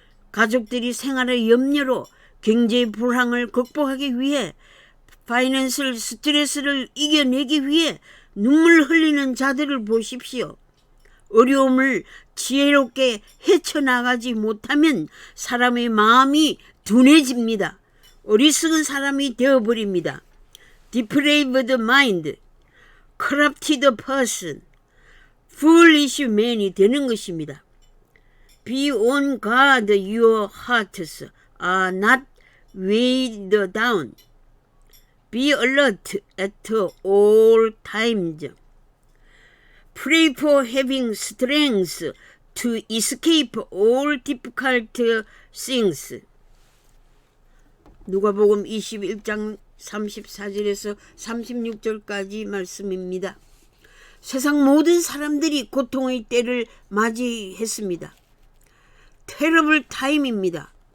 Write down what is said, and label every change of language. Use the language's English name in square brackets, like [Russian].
[Korean] 가족들이 생활의 염려로 경제 불황을 극복하기 위해 파이낸셜 스트레스를 이겨내기 위해 눈물 흘리는 자들을 보십시오. 어려움을 지혜롭게 헤쳐나가지 못하면 사람의 마음이 둔해집니다. 어리석은 사람이 되어버립니다. [English] depraved mind, corrupted person, foolish man이 [Korean] 되는 것입니다. [English] Be on guard, your hearts are not weighed down. Be alert at all times. Pray for having strength to escape all difficult things. [Korean] 누가복음 21장 34절에서 36절까지 말씀입니다. 세상 모든 사람들이 고통의 때를 맞이했습니다. 테러블 타임입니다.